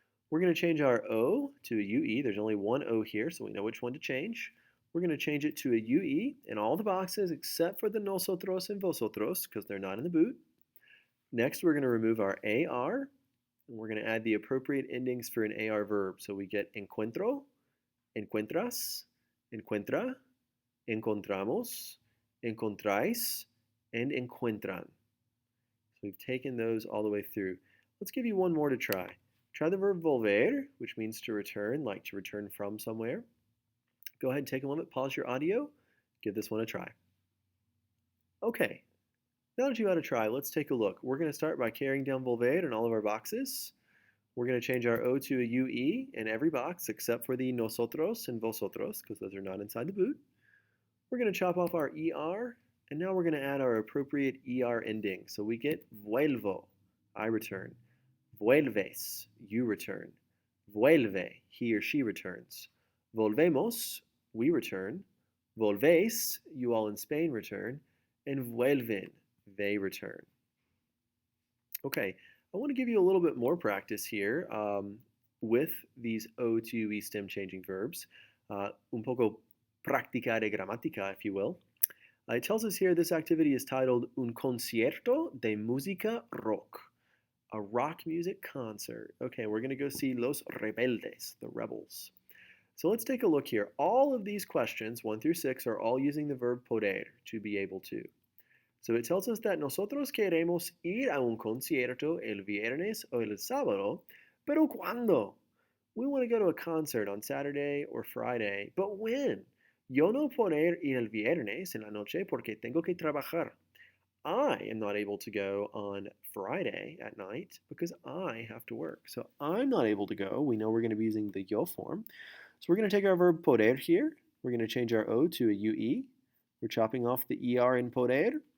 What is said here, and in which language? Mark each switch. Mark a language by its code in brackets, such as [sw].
[en] We're going to change our O to a UE. There's only one O here, so we know which one to change. We're going to change it to a UE in all the boxes except for the nosotros and vosotros because they're not in the boot. Next, we're going to remove our AR, and we're going to add the appropriate endings for an AR verb. So we get encuentro, encuentras, encuentra, encontramos, encontráis, and encuentran. So we've taken those all the way through. Let's give you one more to try. Try the verb volver, which means to return, like to return from somewhere. Go ahead and take a moment, pause your audio, give this one a try. Okay, now that you've had a try, let's take a look. We're going to start by carrying down volver in all of our boxes. We're going to change our O to a UE in every box except for the nosotros and vosotros, because those are not inside the boot. We're going to chop off our ER, and now we're going to add our appropriate ER ending. So we get vuelvo, I return. Vuelves, you return. Vuelve, he or she returns. Volvemos, we return. Volvéis, you all in Spain return. And vuelven, they return. Okay, I want to give you a little bit more practice here with these O to UE stem changing verbs. [es] Un poco práctica de gramática, [en] if you will. It tells us here this activity is titled [es] Un concierto de música rock. [en] A rock music concert. Okay, we're going to go see Los Rebeldes, the rebels. So let's take a look here. All of these questions, 1 through 6, are all using the verb poder, to be able to. So it tells us that [es] nosotros queremos ir a un concierto el viernes o el sábado, pero ¿cuándo? [en] We want to go to a concert on Saturday or Friday, but when? [es] Yo no poder ir el viernes en la noche porque tengo que trabajar. [en] I am not able to go on Friday at night because I have to work. So I'm not able to go. We know we're going to be using the yo form. So we're going to take our verb poder here. We're going to change our O to a UE. We're chopping off the ER in poder.